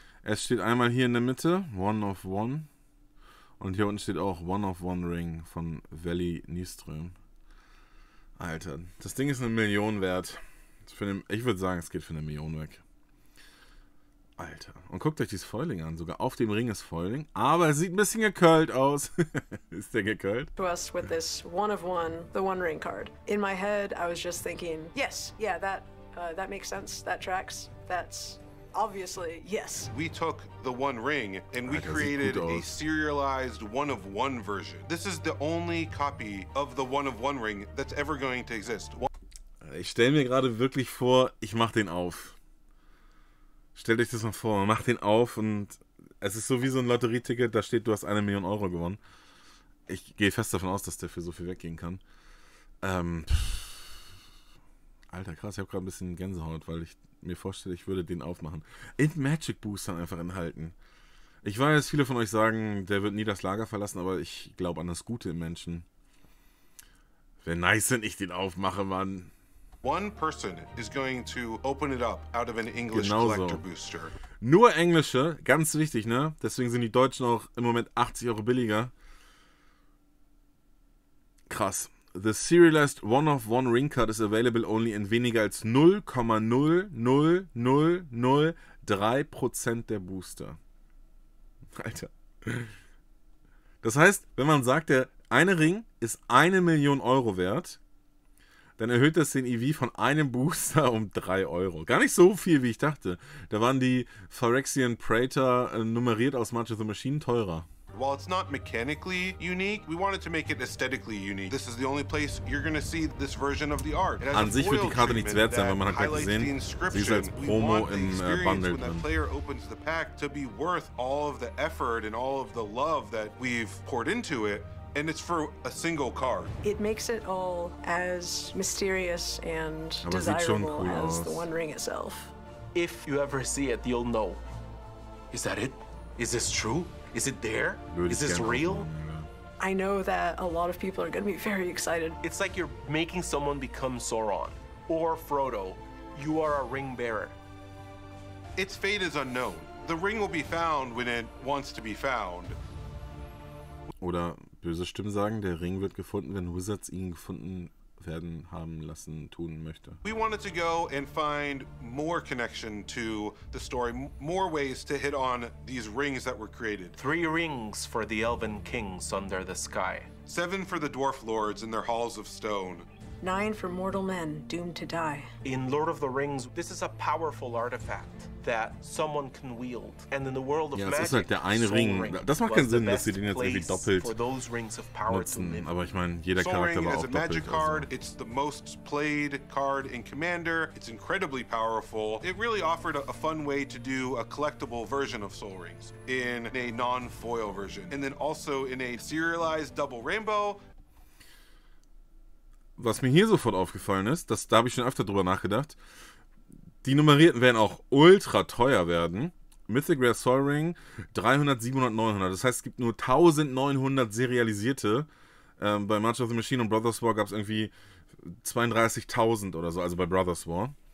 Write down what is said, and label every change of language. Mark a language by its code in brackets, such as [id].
[de] Es steht einmal hier in der Mitte, One of One. Und hier unten steht auch One of One Ring von Valley Nyström. Alter, das Ding ist 1 Million wert. Ich würde sagen, es geht für 1 Million weg. Alter. Und guckt euch dieses Foiling an. Sogar auf dem Ring ist Foiling. Aber es sieht ein bisschen gekölt aus. Ist der gekölt? [en] To us with this one of one, the One Ring card. In my head, I was just thinking, yes, yeah, that makes sense. That tracks. That's obviously yes. We took the One Ring and we created a serialized one of one version. This is the only copy of the one of one ring that's ever going to exist. [de] Ich stelle mir gerade wirklich vor, ich mache den auf. Stellt euch das mal vor, man macht den auf und es ist so wie so ein Lotterieticket, da steht, du hast 1 Million Euro gewonnen. Ich gehe fest davon aus, dass der für so viel weggehen kann. Alter, krass, ich habe gerade ein bisschen Gänsehaut, weil ich mir vorstelle, ich würde den aufmachen. In Magic Boostern einfach enthalten. Ich weiß, viele von euch sagen, der wird nie das Lager verlassen, aber ich glaube an das Gute im Menschen. Wäre nice, wenn ich den aufmache, Mann. [en] One person is going to open it up out of an English collector booster. [de] Nur englische, ganz wichtig, ne? Deswegen sind die Deutschen auch im Moment 80 Euro billiger. Krass. [en] The serialized one-of-one ring card is available only in [de] weniger als 0,00003% der Booster. Alter. Das heißt, wenn man sagt, der eine Ring ist 1 Million Euro wert, dann erhöht das den EV von einem Booster um 3 Euro. Gar nicht so viel, wie ich dachte. Da waren die Phyrexian Praetor nummeriert aus March of the Machine teurer. [en] While it's not mechanically unique, we wanted to make it aesthetically unique. This is the only place you're going to see this version of the art. [de] An sich wird die Karte nichts wert sein, weil man hat gleich gesehen, sie ist als Promo im Bundle drin. [en] When the player opens the pack to be worth all of the effort and all of the love that we've poured into it. And it's for a single card. It makes it all as mysterious and desirable as the One Ring itself. If you ever see it, you'll know. Is that it? Is this true? Is it there? Is this real? I know that a lot of people are going to be very excited. It's like you're making someone become Sauron or Frodo. You are a ring bearer. Its fate is unknown. The ring will be found when it wants to be found. [de] Oder böse Stimmen sagen, der Ring wird gefunden, wenn Wizards ihn gefunden werden haben lassen, tun möchte. [en] We wanted to go and find more connection to the story, more ways to hit on these rings that were created. 3 rings for the elven kings under the sky. 7 for the dwarf lords in their halls of stone. 9 for mortal men doomed to die. In Lord of the Rings, this is a powerful artifact that someone can wield. And in the world of [de] ja, [en] magic, [de] es ist halt der eine Ring. Das macht keinen Sinn, dass sie den jetzt irgendwie doppelt nutzen. Aber ich meine, jeder Charakter war auch doppelt. [en] Magic card, it's the most played card in Commander. It's incredibly powerful. It really offered a fun way to do a collectible version of Soul Rings in a non-foil version. And then also in a serialized double rainbow. [de] Was mir hier sofort aufgefallen ist, da habe ich schon öfter drüber nachgedacht, die Nummerierten werden auch ultra teuer werden. Mythic Rare Soul Ring 300, 700, 900. Das heißt, es gibt nur 1900 serialisierte. Bei March of the Machine und Brothers War gab es irgendwie 32.000 oder so, also bei Brothers War.